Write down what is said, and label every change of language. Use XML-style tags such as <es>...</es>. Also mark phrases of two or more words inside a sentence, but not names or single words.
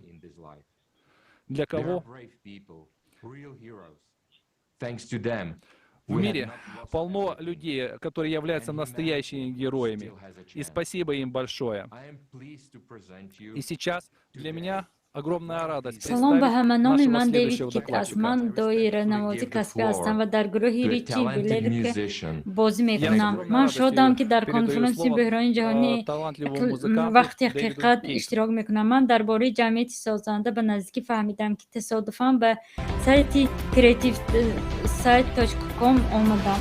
<ru>Для кого? В мире полно людей, которые являются настоящими героями. И спасибо им большое. И сейчас для меня огромная радость</ru> <tg>Салом ба ҳаманоми</tg> <ru>представить</ru> <tg>ман</tg> <ru>нашего</ru> <tg>Дэвид</tg> <ru>следующего</ru> <tg>Кит аз</tg> <ru>докладчика.</ru> <tg>ман доира намози касбӣ ҳастам ва дар гурӯҳи Ричи Вилер бозӣ мекунам. Ман шодам, ки дар конференсии бӯҳрони ҷаҳонӣ вақти ҳақиқат иштирок мекунам. Ман дар бораи ҷамъияти созанда ба наздикӣ фаҳмидам, ки тасодуфан ба сайти creativesite.com омадам.</tg>